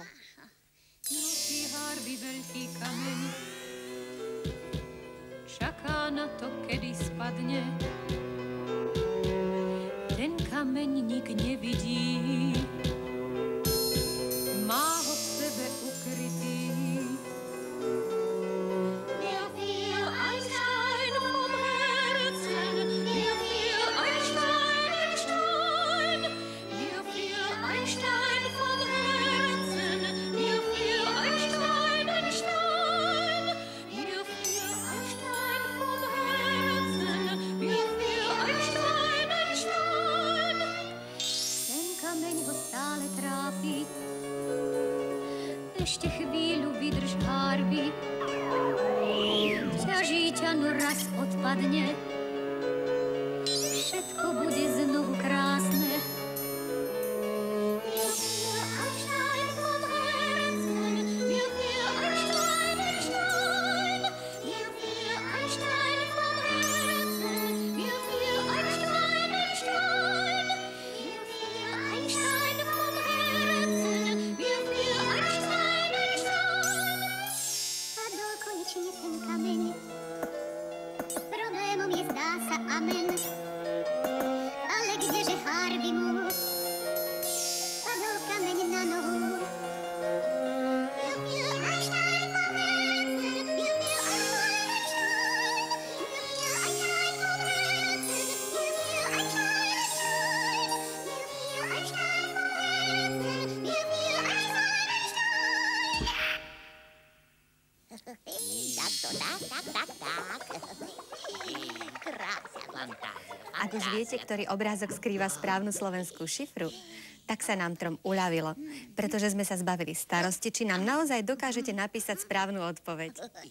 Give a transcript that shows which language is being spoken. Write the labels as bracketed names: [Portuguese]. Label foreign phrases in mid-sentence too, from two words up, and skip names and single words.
[Slovak] Nosí Harvey veľký kameň, čaká na to, kedy spadne. Ten kameň nik nevidí, má ho v sebe ukrytý. [German] Mir fiel ein Stein vom Herzen, mir fiel ein Stein, ein Stein. Mir fiel ein Stein vom Herzen, mir fiel ein Stein, ein Stein. Mir fiel ein Stein vom Herzen, mir fiel ein Stein, ein Stein. [Slovak] Ten kameň ho stále trápi, ešte chvíľu vydrž, Harvey. Ťaží ťa, no raz odpadne, všetko bude znovu krásne. [German] Mir fiel ein Stein vom Herzen, mir fiel ein Stein, ein Stein. Mir fiel ein Stein vom Herzen, mir fiel ein Stein, ein Stein. Mir fiel ein Stein vom Herzen, mir fiel ein Stein, ein Stein. [Slovak] Padol konečne ten kameň, problémom je, zdá sa, amen. Ale kdeže Harvey mu padol kameň na nohu. [German] Mir fiel ein Stein vom Herzen, mir fiel ein Stein, ein Stein. Mir fiel ein Stein vom Herzen, mir fiel ein Stein, ein Stein. Mir fiel ein Stein vom Herzen, mir fiel ein Stein, ein Stein. [Slovak] Tak. Krása. Ak už viete, ktorý obrázok skrýva správnu slovenskú šifru, tak sa nám trom uľavilo, pretože sme sa zbavili starosti, či nám naozaj dokážete napísať správnu odpoveď.